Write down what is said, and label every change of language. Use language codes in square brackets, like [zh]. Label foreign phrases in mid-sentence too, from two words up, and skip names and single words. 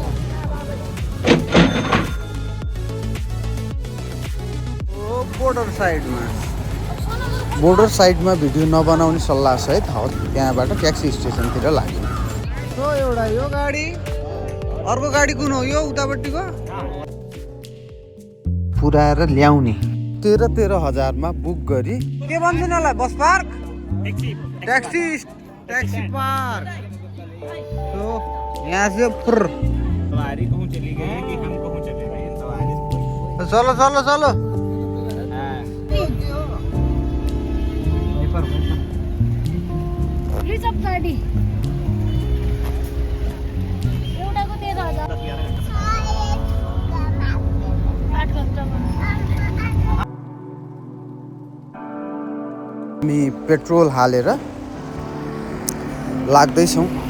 [ne] बोर्डर साइडमा भिडियो नबनाउने सल्लाह सहित त्यहाँबाट ट्याक्सी स्टेसनतिर लाग्यो। एउटा यो गाडी, अर्को गाडी कुन हो? यो उतापट्टिको पुऱ्याएर ल्याउने 13,000 मा बुक गरी के भन्छ नलाई [en] bus park taxi park. [hi] तो यहाँ से सवारी कहूँ चली गई कि हम कहूँ चले गए। चलो चलो चलो। [ne] रिजर्भ गाडी एउटाको 13,000 8 घण्टामा। हामी पेट्रोल हालेर लाग्दैछौँ।